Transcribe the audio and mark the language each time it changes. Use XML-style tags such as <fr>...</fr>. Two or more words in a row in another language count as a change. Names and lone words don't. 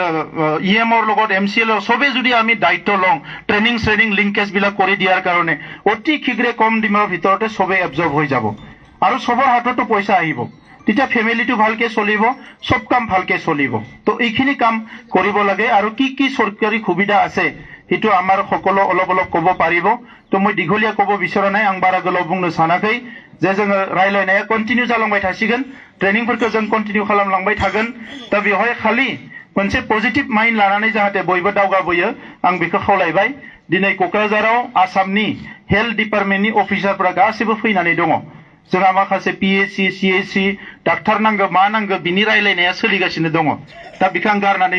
<as>EM-ৰ লগত MCL-ৰ সবে যদি আমি দায়িত্ব লওঁ</as> <en>training linkage</en> <as>বিলাক কৰি দিয়াৰ কাৰণে অতি শীঘ্ৰে কম দিনৰ ভিতৰতে সবে এবজৰ্ব হৈ যাব আৰু সবৰ হাততো পইচা আহিব তেতিয়া ফেমিলিটো ভালকে চলিব সব কাম ভালকে চলিব তো এইখিনি কাম কৰিব লাগে আৰু কি চৰকাৰী সুবিধা আছে হেতু আমাৰ সকলো অলপ ক'ব পাৰিব তো মই দীঘলীয়া ক'ব বিচৰা নাই</as> <brx>आं बारा गोलाव बुंनो सानाखै जे जोङो रायलायनाया कन्टिन्यू जालांबाय थासिगोन ट्रेनिंफोरखौ जों कन्टिन्यू खालामलांबाय थागोन दा बेवहाय खालि मोनसे</brx> <en>positive mind</en> <brx>लानानै जाहाथे बयबो दावगाबोयो आं बेखौ खावलायबाय दिनै क'क्राझाराव आसामनि हेल्थ डिपार्टमेन्टनि अफिसारफोरा गासिबो फैनानै दङ जोंहा माखासे PHC CHC डाक्टार नांगौ मा नांगौ बिनि रायलायनाया सोलिगासिनो दङ दा बिखौ आं गारनानै</brx>